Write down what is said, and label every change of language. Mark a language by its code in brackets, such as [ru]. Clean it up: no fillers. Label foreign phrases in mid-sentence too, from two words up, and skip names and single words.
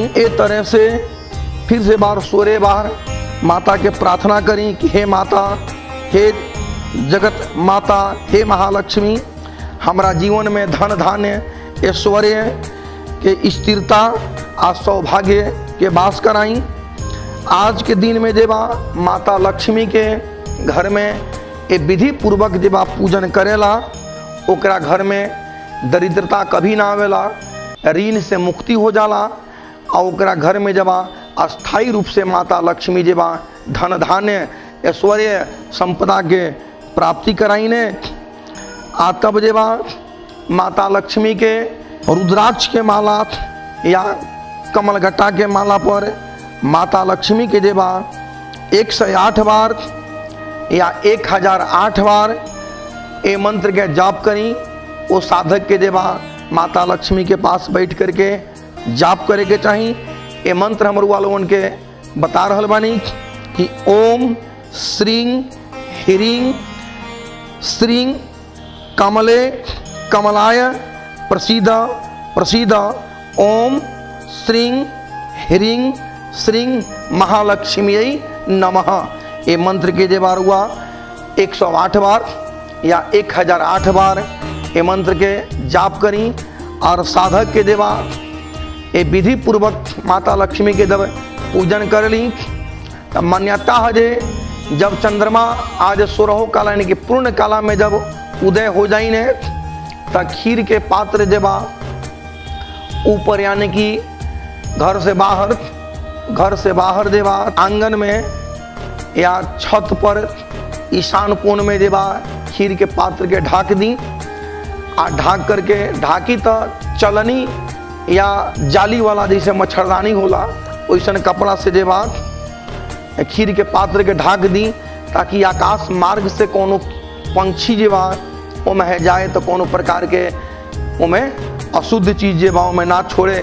[bho] एक तरह से फिर से 16 बार माता के प्रार्थना करी कि हे माता, हे जगत माता, हे महालक्ष्मी, हमारा जीवन में धन धान्य ऐश्वर्य के स्थिरता और सौभाग्य के वास कराई। आज के दिन में जेबा माता लक्ष्मी के घर में ये विधि पूर्वक जेबा पूजन करेला ओकरा घर में दरिद्रता कभी ना आवेला, ऋण से मुक्ति हो जाला और ओकरा घर में जब अस्थायी रूप से माता लक्ष्मी जेबा धन धान्य ऐश्वर्य संपदा के प्राप्ति कराई ने। तब जेबा माता लक्ष्मी के रुद्राक्ष के माला या कमलगट्टा के माला पर माता लक्ष्मी के जेबा 108 बार या 1008 बार ये मंत्र के जाप करी। वो साधक के जेबा माता लक्ष्मी के पास बैठ करके जाप करे के चाहिए। ये मंत्र हमर वालों के बता रहल बानी कि [sa] ओम श्रीं ह्रीं श्रीं कमले कमलाय प्रसीद प्रसीद ओम श्रीं ह्रीं श्रीं महालक्ष्मी नमः। [bho] ये मंत्र के जे बार हुआ 108 बार या 1008 बार ये मंत्र के जाप करी। और साधक के देवा ये विधि पूर्वक माता लक्ष्मी के जब पूजन कर ली तब मान्यता है जे जब चंद्रमा आज 16 काला यानी कि पूर्ण काला में जब उदय हो जाई ने तब खीर के पात्र जेबा ऊपर यानी कि घर से बाहर देवा आंगन में या छत पर ईशान कोण में देवा खीर के पात्र के ढाक दी। आ ढाक करके ढाकी तो चलनी या जाली वाला जैसे मच्छरदानी होला वैसन कपड़ा से जेबा खीर के पात्र के ढाक दी ताकि आकाश मार्ग से कोनो पंछी जेबा ओमे जाए तो कोनो प्रकार के ओमे अशुद्ध चीज जेबा ओमे ना छोड़े।